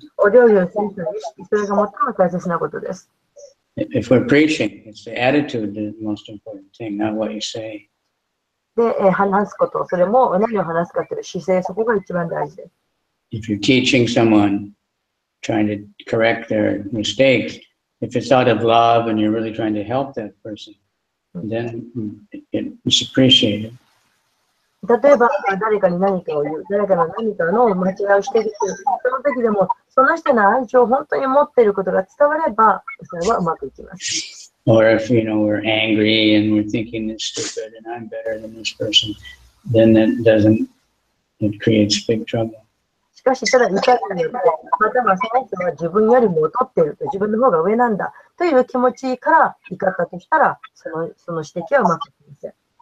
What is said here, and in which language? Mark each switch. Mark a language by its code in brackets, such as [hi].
[ja] お料理をする人の意識、それが最も大切なことです。 [en] If we're preaching, it's the attitude that's the most important thing, not what you say. [ja] で、話すこと、それも何を話すかという姿勢、そこが一番大事です。 [en] If you're teaching someone, trying to correct their mistakes, if it's out of love and you're really trying to help that person, then it's appreciated. [ja] 例えば、誰かに何かを言う、誰かの何かの間違いをしている、その時でも、その人の愛情を本当に持っていることが伝われば、それはうまくいきます。 [en] Or if, we're angry and we're thinking it's stupid and I'm better than this person, then it creates big trouble. [ja] しかし、ただ怒りによって、またはその人は自分よりも劣っていると、自分の方が上なんだという気持ちから怒ったとしたら、その指摘はうまくいきません。